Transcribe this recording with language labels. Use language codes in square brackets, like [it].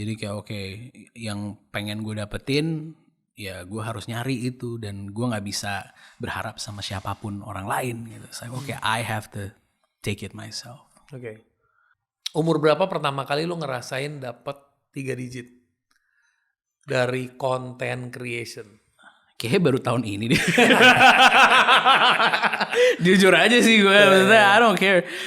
[id] Jadi kayak yang pengen gue dapetin, ya gue harus nyari itu, dan gue nggak bisa berharap sama siapapun orang lain gitu. [en] So I have to take it myself. [id] Oke. Umur berapa pertama kali lu ngerasain dapat 3 digit dari content creation? Kayaknya baru tahun ini deh. Jujur aja sih gue, maksudnya [en] I don't care.